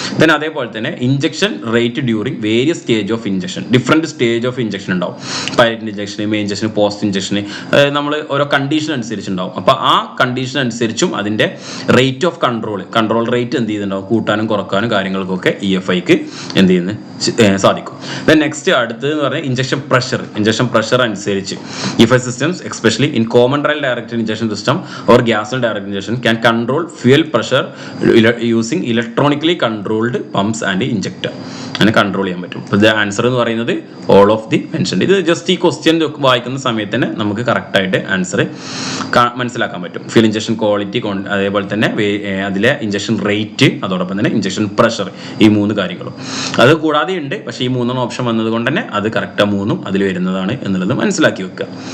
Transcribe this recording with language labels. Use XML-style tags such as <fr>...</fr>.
<en>then</en> <ml>അതേപോലെ തന്നെ</ml> <en>Injection rate during various stage of injection, different stage of injection ഉണ്ടാവും. Pilot injection, main injection, post injection,</en> <ml>നമ്മൾ ഓരോ condition അനുസരിച്ചുണ്ടാവും. അപ്പോൾ ആ കണ്ടീഷൻ അനുസരിച്ചും അതിൻ്റെ റേറ്റ് ഓഫ് കൺട്രോൾ റേറ്റ് എന്ത് ചെയ്യുന്നുണ്ടാവും, കൂട്ടാനും കുറക്കാനും കാര്യങ്ങൾക്കൊക്കെ EFIക്ക് എന്ത് ചെയ്യുന്നു സാധിക്കും.</ml> <en>then next</en> <ml>അടുത്തതെന്ന് പറഞ്ഞാൽ ഇഞ്ചക്ഷൻ പ്രഷർ അനുസരിച്ച്</ml> <en>EFI systems especially in common rail directed injection system or gas direct injection can control fuel pressure using electronically controlled pumps and injector.</en> <ml>അങ്ങനെ കൺട്രോൾ ചെയ്യാൻ പറ്റും. അപ്പോൾ ആൻസർ എന്ന് പറയുന്നത് ഓൾ ഓഫ് ദി മെൻഷൻഡ്. ഇത് just ഈ question വായിക്കുന്ന സമയത്ത് തന്നെ നമുക്ക് കറക്റ്റായിട്ട് ആൻസർ മനസ്സിലാക്കാൻ പറ്റും. ഫ്യൂൽ ഇഞ്ചക്ഷൻ ക്വാളിറ്റി, അതേപോലെ തന്നെ അതിലെ ഇഞ്ചക്ഷൻ റേറ്റ്, അതോടൊപ്പം തന്നെ ഇഞ്ചക്ഷൻ പ്രഷർ, ഈ 3 കാര്യങ്ങളും. അത് കൂടാതെ ഉണ്ട്, പക്ഷേ ഈ 3 ഓപ്ഷൻ വന്നത് കൊണ്ട് തന്നെ അത് കറക്റ്റ് 3 അതിൽ വരുന്നതാണ് എന്നുള്ളത് മനസ്സിലാക്കി വെക്കുക.</ml>